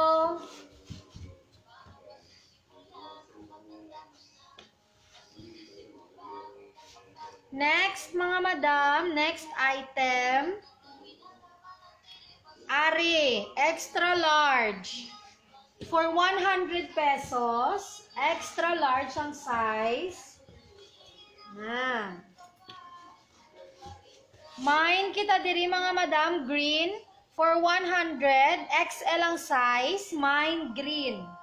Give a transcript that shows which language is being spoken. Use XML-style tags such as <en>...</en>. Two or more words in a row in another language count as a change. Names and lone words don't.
<en>Next, mga madam, next item.</en> <hil>Ari,</hil> <en>extra large. For 100 pesos, extra large ang size.</en> <hil>Mine kita diri mga madam, green.</hil> <en>For 100, XL ang size, mine green.</en>